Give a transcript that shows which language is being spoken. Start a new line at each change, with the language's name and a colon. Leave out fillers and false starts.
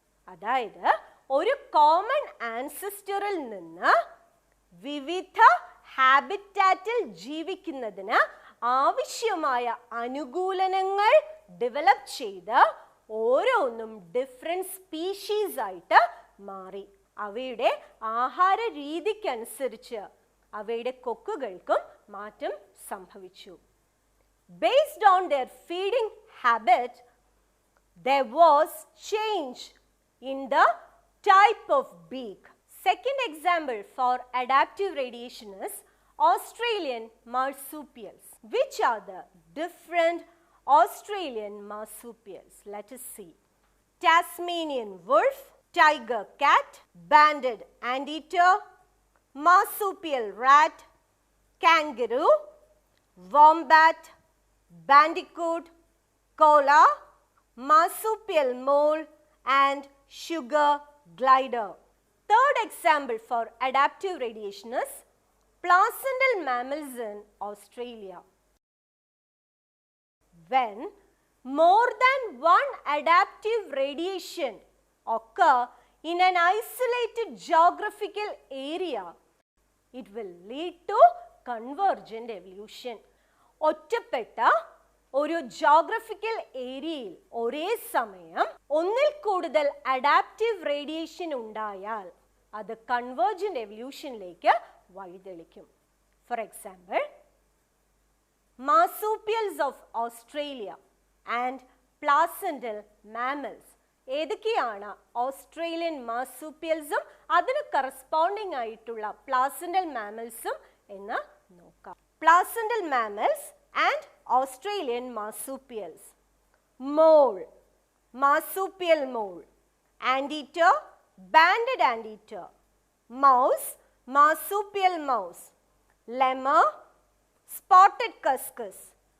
Malayalam: അതായത് ഒരു കോമൺ ആൻസിസ്റ്ററിൽ നിന്ന് വിവിധ ഹാബിറ്റാറ്റിൽ ജീവിക്കുന്നതിന് ആവശ്യമായ അനുകൂലനങ്ങൾ ഡെവലപ്പ് ചെയ്ത് ഓരോന്നും ഡിഫറെന്റ് സ്പീഷീസ് ആയിട്ട് മാറി. അവയുടെ ആഹാര രീതിക്കനുസരിച്ച് അവയുടെ കൊക്കുകൾക്കും മാറ്റം സംഭവിച്ചു.
English: Based on their feeding habit, there was change in the type of beak. Second example for adaptive radiation is Australian marsupials. Which are the different Australian marsupials? Let us see. Tasmanian wolf, tiger cat, banded anteater, marsupial rat, kangaroo, wombat, bandicoot, koala, marsupial mole, and sugar glider. Third example for adaptive radiation is placental mammals in Australia. When more than one adaptive radiation occur in an isolated geographical area, it will lead to convergent evolution.
Malayalam: ഒറ്റപ്പെട്ട ഒരു geographical ഏരിയയിൽ ഒരേ സമയം ഒന്നിൽ കൂടുതൽ adaptive radiation ഉണ്ടായാൽ അത് convergent എവല്യൂഷനിലേക്ക് വഴിതെളിക്കും.
English: For example, marsupials of Australia and placental mammals.
Malayalam: ഏതൊക്കെയാണ് ഓസ്ട്രേലിയൻ മാർസൂപ്പിയൽസും അതിന് കറസ്പോണ്ടിങ് ആയിട്ടുള്ള പ്ലാസന്റൽ മാമൽസും എന്ന് നോക്കാം.
English: Placental mammals and Australian marsupials. Mole, marsupial mole. Anteater, banded anteater. Mouse, marsupial mouse. Lemur, spotted cuscus.